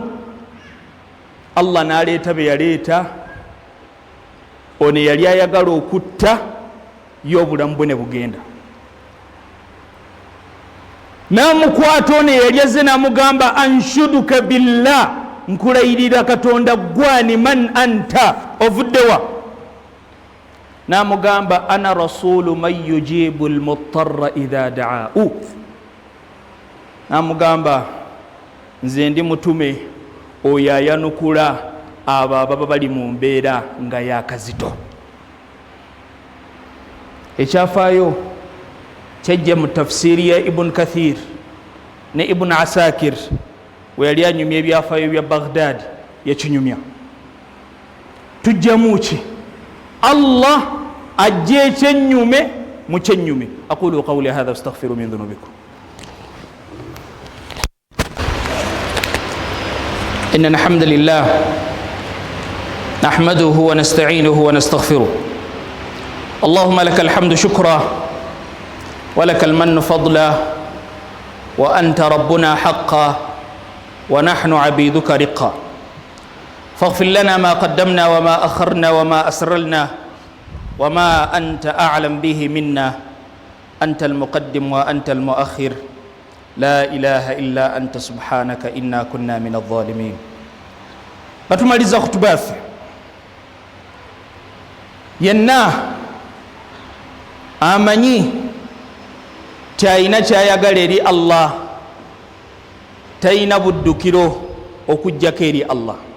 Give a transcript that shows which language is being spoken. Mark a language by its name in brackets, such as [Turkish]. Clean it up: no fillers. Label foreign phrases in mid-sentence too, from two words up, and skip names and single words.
[Ganda] Allah n'aleeta be yaleeta, ono yali ayagala okutta y'obulamu bwe ne bugenda. N'amukwata ono yali azze n'amugamba [Arabic] أنشدك بالله, [Ganda] nkulayirira Katonda gwani, [Arabic] من أنت, [Ganda] ovuddewa? [Arabic] N'amugamba أنا رسول من يجيب المضطر إذا دعاه. [Ganda] N'amugamba nze ndi mutume oyo ayanukula abo ababa bali mu mbeera nga yakazito. Ekyafaayo kyajja mu tafsiri ya Ibn Kathir ne Ibn Asakir, we yali anyumya ebyafaayo bya Baghdad yakinyumya. Tujjamu ki? Allah ajja ekyennyume mu kyennyume. [Arabic] أقول قولي هذا أستغفر من ذنوبكم. إن الحمد لله نحمده ونستعينه ونستغفره. اللهم لك الحمد شكرا ولك المن فضلا وأنت ربنا حقا ونحن عبيدك رقا. فاغفر لنا ما قدمنا وما أخرنا وما أسررنا وما أنت أعلم به منا. أنت المقدم وأنت المؤخر، لا إله إلا أنت سبحانك إنا كنا من الظالمين. [Ganda] batumaliza khutuba yaffe. Yenna amanyi kyayina kyayagala eri Allah, tayina buddukiro okujjako eri Allah.